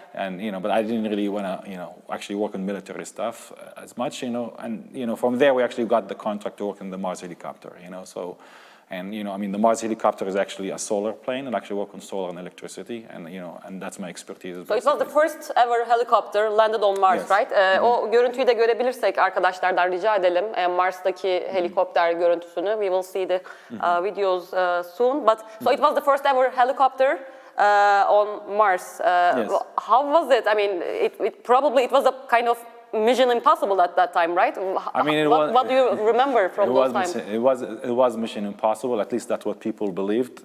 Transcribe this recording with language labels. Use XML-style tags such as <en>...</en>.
<en>And but I didn't really want to, actually work on military stuff as much, and from there we actually got the contract to work on the Mars helicopter, so. And I mean, the Mars helicopter is actually a solar plane, and actually work on solar and electricity, and and that's my expertise. So it was the first ever helicopter landed on Mars, Yes. right?</en> <tr>O görüntüyü de görebilirsek arkadaşlardan rica edelim. Mars'taki helikopter görüntüsünü.</tr> <en>We will see the videos soon. But so it was the first ever helicopter on Mars. Yes. How was it? I mean, it was a kind of Mission Impossible at that time, right? I mean, what do you remember from those times? It was Mission Impossible. At least that's what people believed.</en>